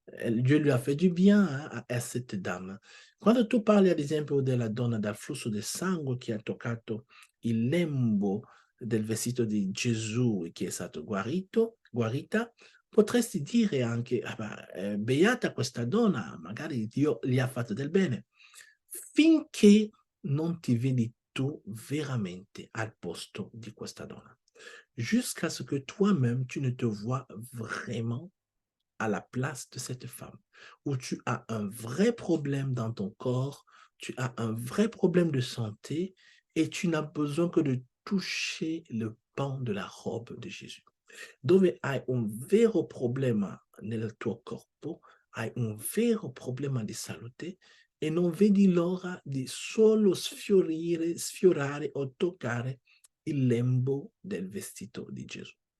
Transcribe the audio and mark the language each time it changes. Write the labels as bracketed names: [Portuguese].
[French] Dieu lui ha fait du bien a cette dame. [Italian] Quando tu parli ad esempio della donna dal flusso del sangue che ha toccato il lembo del vestito di Gesù che è stato guarita, potresti dire anche, ah, beata questa donna, magari Dio gli ha fatto del bene, finché non ti vedi tu veramente al posto di questa donna. [French] Jusqu'à ce que toi-même, tu ne te vois vraiment à la place de cette femme, où tu as un vrai problème dans ton corps, tu as un vrai problème de santé et tu n'as besoin que de toucher le pan de la robe de Gesù. [Italian] Dove hai un vero problema nel tuo corpo, hai un vero problema di salute e non vedi l'ora di solo sfiorare o toccare il lembo del vestito di Gesù.